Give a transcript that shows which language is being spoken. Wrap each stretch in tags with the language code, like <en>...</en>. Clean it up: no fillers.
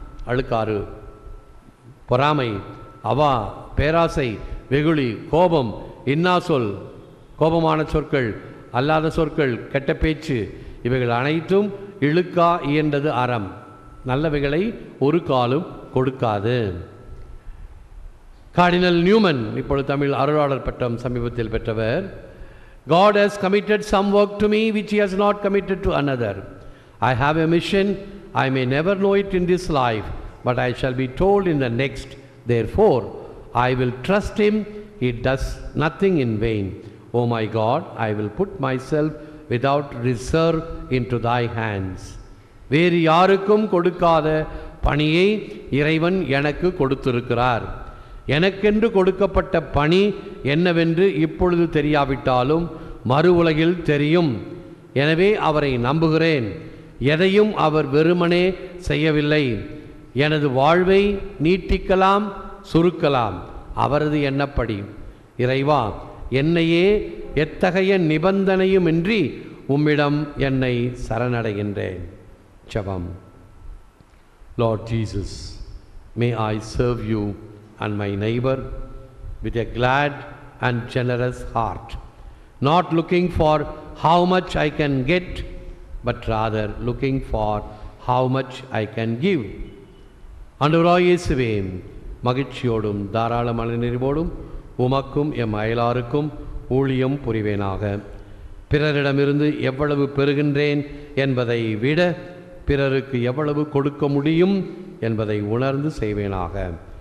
<ta>அழுக்காறு பொறாமை, அவா பேராசை, வெகுளி கோபம், இன்னா சொல் கோபமான சொற்கள், அல்லாத சொற்கள், கெட்ட பேச்சு, இவைகள் அனைத்தும் இழுக்கா இயன்றது அறம். நல்லவைகளை ஒரு காலும் கொடுக்காது. கார்டினல் நியூமன், இப்பொழுது தமிழ் அருளாளர் பட்டம் சமீபத்தில் பெற்றவர்.</ta> <en>God has committed some work to me which he has not committed to another. I have a mission. I may never know it in this life, but I shall be told in the next. Therefore, I will trust him. He does nothing in vain. O my God, I will put myself without reserve into thy hands.</en> <ta>வேறு யாருக்கும் கொடுக்காத பணியை இறைவன் எனக்கு கொடுத்திருக்கிறார். எனக்கென்று கொடுக்கப்பட்ட பணி என்னவென்று இப்பொழுது தெரியாவிட்டாலும் மறு உலகில் தெரியும். எனவே அவரை நம்புகிறேன். எதையும் அவர் வெறுமனே செய்யவில்லை. எனது வாழ்வை நீட்டிக்கலாம், சுருக்கலாம், அவரது எண்ணப்படி. இறைவா, என்னையே எத்தகைய நிபந்தனையுமின்றி உம்மிடம் என்னை சரணடைகின்றேன். ஜெபம்.</ta> <en>Lord Jesus, may I serve you and my neighbor with a glad and generous heart, not looking for how much I can get, but rather looking for how much I can give.</en> <ta>ஆண்டவராகிய இயேசுவே, மகிழ்ச்சியோடும் தாராள மனநிறைவோடும் உமக்கும் M அயலாருக்கும் ஊழியம் புரிவேனாக. பிறரிடமிருந்து எவ்வளவு பெறுகின்றேன் என்பதை விட பிறருக்கு எவ்வளவு கொடுக்க முடியும் என்பதை உணர்ந்து செய்வேனாக.</ta>